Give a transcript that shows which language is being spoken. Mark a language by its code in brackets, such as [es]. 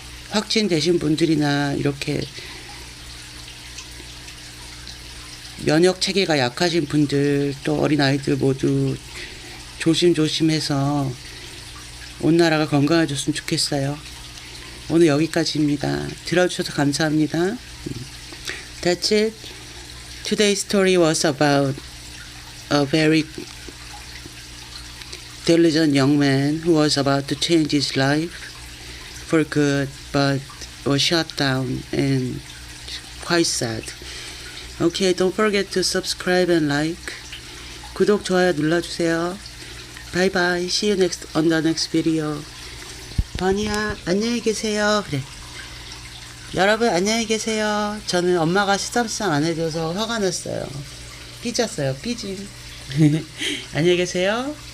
[ko] 확진되신 분들이나 이렇게 면역 체계가 약하신 분들 또 어린아이들 모두 조심조심해서 온 나라가 건강해졌으면 좋겠어요. 오늘 여기까지입니다. 들어주셔서 감사합니다. [en] That's it. Today's story was about a very diligent young man who was about to change his life for good but was shut down and quite sad. Okay, don't forget to subscribe and like. [ko] 구독, 좋아요 눌러주세요. [en] Bye bye. See you on the next video. 버니야, [ko] 안녕히 계세요. 그래. 여러분, 안녕히 계세요. 저는 엄마가 쓰담쓰담 안 해줘서 화가 났어요. 삐졌어요. 삐짐. 안녕히 계세요.